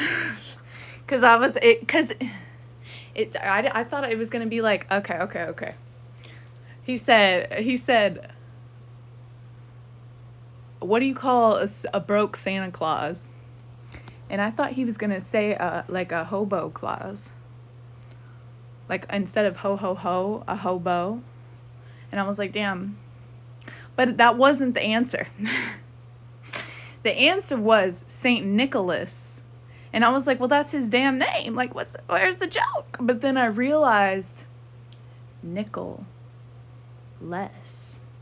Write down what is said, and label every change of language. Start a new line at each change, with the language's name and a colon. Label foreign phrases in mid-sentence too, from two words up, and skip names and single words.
English: I thought it was gonna be like, okay. He said, what do you call a broke Santa Claus? And I thought he was gonna say like a hobo claus. Like instead of ho ho ho, a hobo. And I was like, damn. But that wasn't the answer. The answer was Saint Nicholas. And I was like, well, that's his damn name. Like, where's the joke? But then I realized, nickel less.